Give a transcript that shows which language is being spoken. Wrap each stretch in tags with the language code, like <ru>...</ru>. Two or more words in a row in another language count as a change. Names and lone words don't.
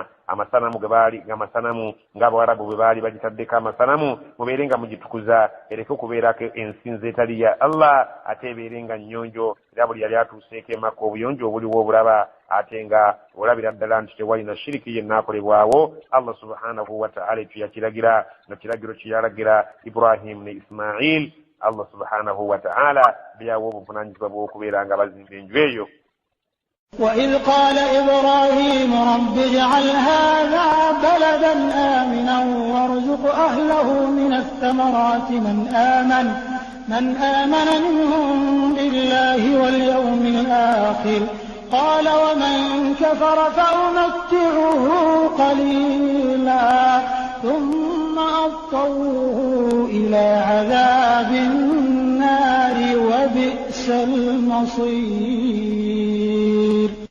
<lg>Amasanamu ge baali amasanamu ng'Abawarabu bwe baali bagitaddeko amasanamu, mubeere nga mugitukuza, ereke okubeerako ensinza etali ya Allah, ate ebeere nga nnyonjo, era buli yali atuuseeko emaka obuyonjo obuliwo obulaba, ate nga olabira ddala nti tewali na shiriki yenna akolebwawo. Allah</lg> <ar>سبحانه وتعالى</ar> <lg>ekyo yakiragira, nga kiragiro kye yalagira Ibrahim ne Ismail. Allah</lg> <ar>سبحانه وتعالى</ar> <lg>byawo obuvunaanyizibwa bw'okubeera nga bazimba enju eyo.</lg> <ar>وإذ قال إبراهيم رب اجعل هذا بلدا آمنا وارزق أهله من الثمرات من آمن منهم بالله واليوم الآخر قال ومن كفر فأمتعه قليلا ثم أضطره إلى عذاب النار وبئس المصير.</ar>